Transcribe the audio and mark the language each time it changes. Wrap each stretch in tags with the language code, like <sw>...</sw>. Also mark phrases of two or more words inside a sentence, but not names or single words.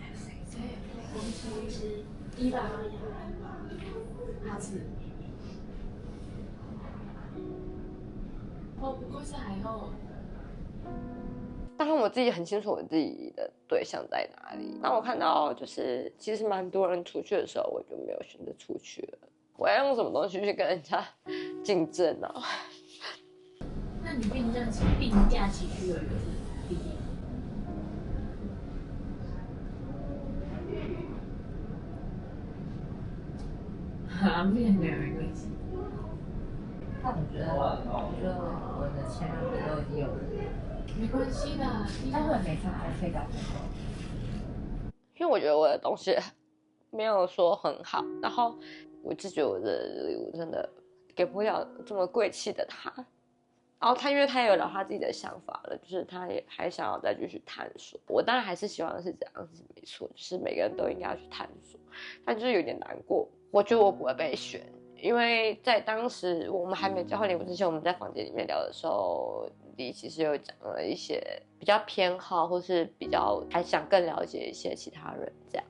<zh>伊娃，好吃。哦，不過是還好。当然我自己很清楚我自己的对象在哪裡。那我看到就是其實蠻多人出去的時候，我就沒有選擇出去了。我要用什麼東西去跟人家競爭呢？那你病假期去有一個是弟弟。啊，不行，沒關係。那我覺得我的前兩個都已經有了。沒關係的，待會沒差，還可以搞。因為我覺得我的東西沒有說很好，然後我就覺得我的禮物真的給不了這麼貴氣的他。然後他因為他也有了他自己的想法了，就是他也還想要再繼續探索。我當然還是希望是這樣子，沒錯，就是每個人都應該要去探索，但就是有點難過。我覺得我不會被選，因為在當時我們還沒交換禮物之前，我們在房間裡面聊的時候，你其實有講了一些比較偏好，或是比較還想更了解一些其他人這樣。</zh>